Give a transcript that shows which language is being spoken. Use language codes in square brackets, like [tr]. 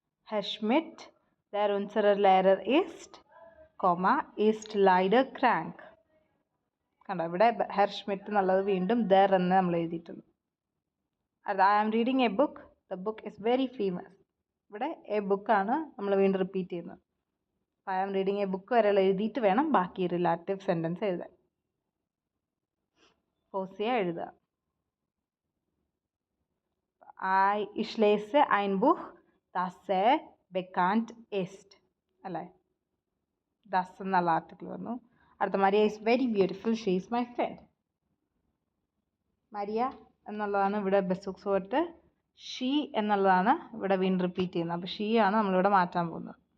[de] Herr Schmidt, der unser Lehrer ist, ist leider krank. [ml] കണ്ടോ ഇവിടെ her Schmitt എന്നുള്ളത് വീണ്ടും ദർ എന്ന് നമ്മൾ എഴുതിയിട്ടുള്ളൂ. [en] അത് I am reading a book, the book is very famous. [ml] ഇവിടെ എ ബുക്കാണ് നമ്മൾ വീണ്ടും റിപ്പീറ്റ് ചെയ്യുന്നത്. [en] I am reading a book [ml] വരെ എഴുതിയിട്ട് വേണം ബാക്കി റിലാറ്റീവ് സെൻറ്റൻസ് എഴുതാൻ. ഫോസിയ എഴുതുക. [de] ich lese ein Buch, das sehr bekannt ist. [ml] അല്ലേ, ദസ് എന്നുള്ള ആർട്ടിക്കിൾ വന്നു. അടുത്ത [en] Maria is very beautiful, she is my friend. [ml] Maria എന്നുള്ളതാണ് ഇവിടെ ബെസൂക്സ് വേർഡ്. ഷീ എന്നുള്ളതാണ് ഇവിടെ വീണ്ടും റിപ്പീറ്റ് ചെയ്യുന്നത്. അപ്പോൾ ഷീ ആണ് നമ്മളിവിടെ മാറ്റാൻ പോകുന്നത്.